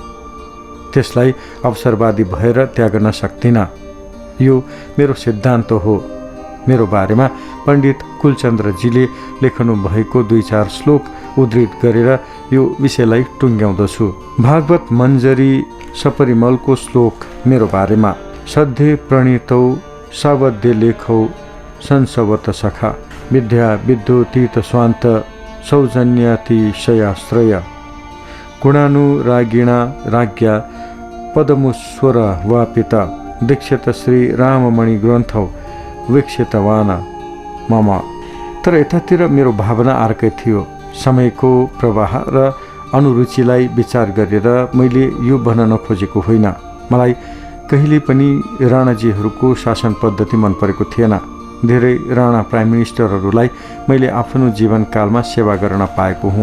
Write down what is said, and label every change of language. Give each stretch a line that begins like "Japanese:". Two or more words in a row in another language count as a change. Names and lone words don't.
Nepali: त्यसलाई अवसरवादी भएर त्याग्न सक्दिनँ। यो मेरो सिद्धान्त हो। मेरो बारेमा पण्डित कुलचन्द्रजीले लेख्नु भएको 2-4 श्लोक उद्धृत गरेर यो विषयलाई टुङ्ग्याउँदछु। भागवत मन्जरी सपरिमलको श्लोक मेरो बारेमा।
Sanskrit: सध्ये प्रणीतौ सावध्य लेखौ संसवत सखा विद्या विद्युतीत स्वान्त सौजन्यातिशयाश्रय गुणानुरागिणा राज्ञा पदमुस्वर वापित दीक्षित श्री राममणि ग्रन्थौ वीक्षितवान मम।
Nepali: तर यतातिर मेरो भावना अर्कै थियो। समयको प्रवाह र अनुरुचिलाई विचार गरेर मैले यो भन्न नखोजेको होइन। मलाई कहिले पनि राणाजीहरूको शासन पद्धति मन परेको थिएन। धेरै राणा
English: prime ministerहरूलाई
Nepali: मैले आफ्नो जीवनकालमा सेवा गर्न पाएको हुँ।